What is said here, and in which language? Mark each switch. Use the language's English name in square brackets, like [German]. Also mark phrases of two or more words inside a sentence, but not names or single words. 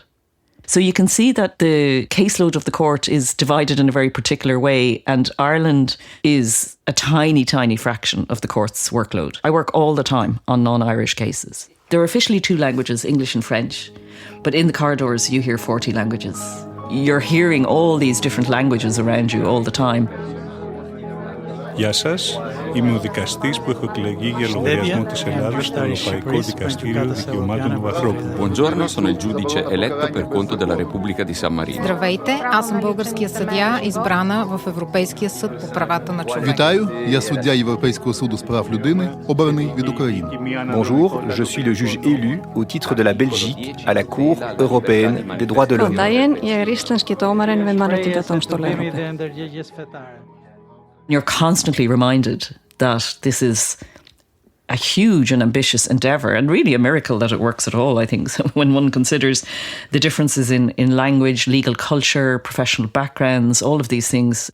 [English] So you can see that the caseload of the court is divided in a very particular way, and Ireland is a tiny, tiny fraction of the court's workload. I work all the time on non-Irish cases. There are officially 2 languages, English and French, but in the corridors you hear 40 languages. You're hearing all these different languages around you all the time. [Greek] Γεια σας, είμαι ο δικαστής που έχω εκλεγεί για λογαριασμό της Ελλάδας στο Ευρωπαϊκό Δικαστήριο Δικαιωμάτων του Ανθρώπου. [Italian] Buongiorno, sono il giudice eletto per conto della Repubblica di San Marino. [Bulgarian] Здравейте, аз съм българския съдия, избрана в Европейския съд по правата на човека. [Ukrainian] Вітаю, я суддя Європейського суду з прав людини, обраний від України. [French] Bonjour, je suis le juge élu au titre de la Belgique à la Cour européenne des droits de l'homme. [Icelandic] Góðan daginn, ég íslenski dómarinn við Mannréttindadómstóla Evrópu. [English] You're constantly reminded that this is a huge and ambitious endeavour, and really a miracle that it works at all, I think, so when one considers the differences in language, legal culture, professional backgrounds, all of these things.